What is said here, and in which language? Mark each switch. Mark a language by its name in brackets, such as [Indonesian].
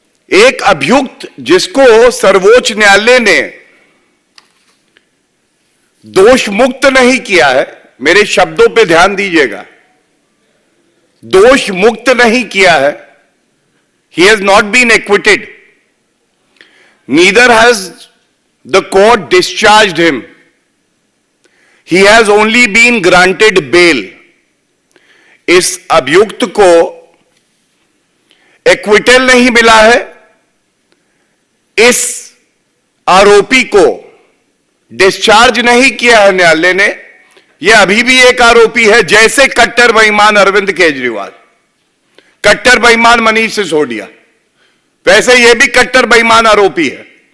[Hindi] एक अभियुक्त जिसको सर्वोच्च न्यायालय ने दोष मुक्त नहीं किया है, मेरे शब्दों पे ध्यान दीजिएगा, दोष मुक्त नहीं किया है। [English] He has not been acquitted. Neither has the court discharged him. He has only been granted bail. [Hindi] इस अभियुक्त को एक्विटल नहीं मिला है, इस आरोपी को डिस्चार्ज नहीं किया है न्यायालय ने। यह अभी भी एक आरोपी है, जैसे कट्टर बेईमान अरविंद केजरीवाल, कट्टर बेईमान मनीष सिसोदिया, वैसे यह भी कट्टर बेईमान आरोपी है।